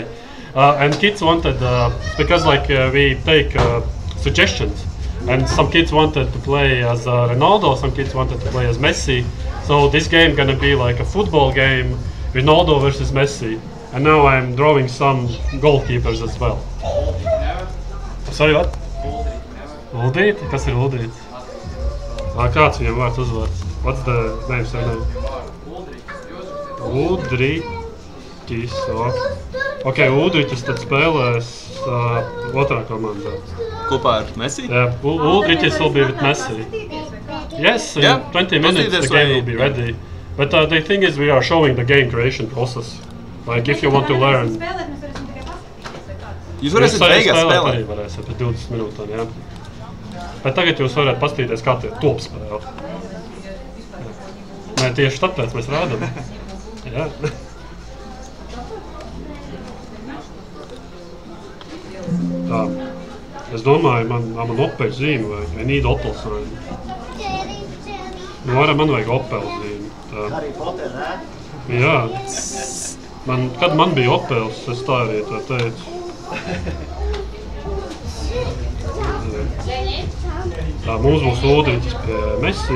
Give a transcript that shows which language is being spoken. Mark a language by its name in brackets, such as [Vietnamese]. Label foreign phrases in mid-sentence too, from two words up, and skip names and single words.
[English] And kids wanted, because we take suggestions, and some kids wanted to play as Ronaldo, some kids wanted to play as Messi, So this game gonna be like a football game, Ronaldo versus Messi. And now I'm drawing some goalkeepers as well. Sorry, what? [Latvian] Uldīt? Kas ir Uldīts? Kāds viņam vārds uzvārds? [English] What's the name, surname? [Latvian] Udriķis. Ok, Udriķis tad spēlēs otrā komandā. Kopā ar Messi? [English] Yeah, Udriķis will be with Messi. Yes, in 20 minutes the game will be ready. But the thing is, we are showing the game creation process. Like if you want to learn. [Latvian] Jūs varēsiet beigās spēlēt? Arī varēsiet pēc 20 minūtēm, jā. Bet tagad jūs varētu paskatīties, kā tie top spēle. Nē, tieši tāpēc mēs rādam. Jā. Tā. Es domāju, man Opel zīme vajag. [English] I need Opel sign. [Latvian] Nu, man vajag Opel zīme. Harry Potter, ne? Jā. Kad man bija Opels, es tā arī tā teicu. Tā, mums būs Udriķis pie Messi.